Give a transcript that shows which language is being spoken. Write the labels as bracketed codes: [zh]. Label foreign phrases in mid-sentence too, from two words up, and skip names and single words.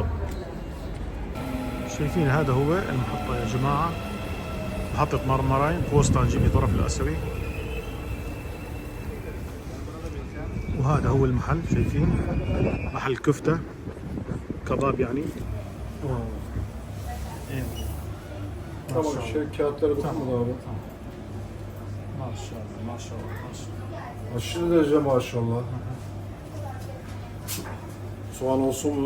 [ar] شايفين هذا هو المحطة يا جماعة، محطة مرمراي بوستانجي بطرف الآسيوي، وهذا هو المحل. شايفين محل كفتة كباب يعني. [tr] Tamam, kağıtları dokunmadı abi. Maşallah maşallah. Aşırı derece maşallah. Soğan olsun mu?